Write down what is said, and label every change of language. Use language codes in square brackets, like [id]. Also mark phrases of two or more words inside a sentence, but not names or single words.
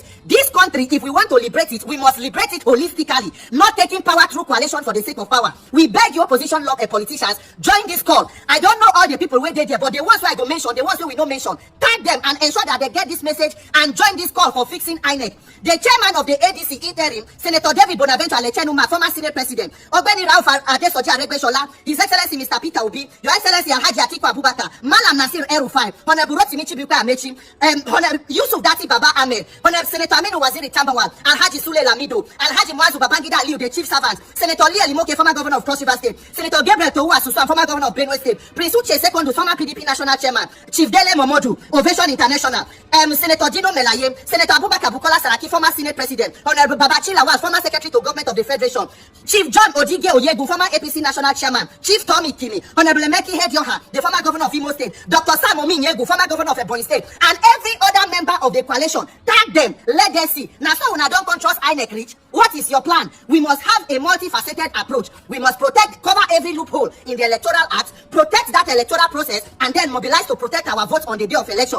[en] This country, if we want to liberate it, we must liberate it holistically, not taking power through coalition for the sake of power. We beg you opposition politicians, join this call. I don't know all the people where they there, but the ones where I go mention, the ones where we don't mention, tag them and ensure that they get this message and join this call for fixing INEC. The chairman of the ADC interim, Senator David Bonaventure Lechenuma, former Senate President, Ogbeni Rauf Adesoji Aregbesola, His Excellency Mr. Peter Obi, Your Excellency Alhaji Atiku Abubakar, Malam Nasir El-Rufai, Honorable Rotimi Chibuka Amechi, Honorable Yusuf Dati Baba Ahmed, Honorable Senator Aminu Waziri Tambawal, Alhaji Sule Lamido, Alhaji Muazu Babangida Aliyu, the Chief Servant, Senator Lee Elimoke, former Governor of Cross River State, Senator Gabriel Towu Asusu, former Governor of Benue State, Prince Uche Sekondu, former PDP National Chairman, Chief Dele Momodu, Ovation International, Senator Dino Melaye, Senator Abubakar Bukola Saraki, former Senate President, Honorable Babachi Lawal, former Secretary to Government of the Federation, Chief John Odige Oyegu, former APC National Chairman, Chief Tommy Kimi, Honorable Emeki Hedioha, the former Governor of Imo State, Dr. Sam Ominyegu, former Governor of Ebonyi State, and every other member of the coalition. Tag them, let them see. Now, so when I don't trust INEC reach, what is your plan? We must have a multifaceted approach. We must protect, cover every loophole in the Electoral Act, protect that electoral process, and then mobilize to protect our votes on the day of election.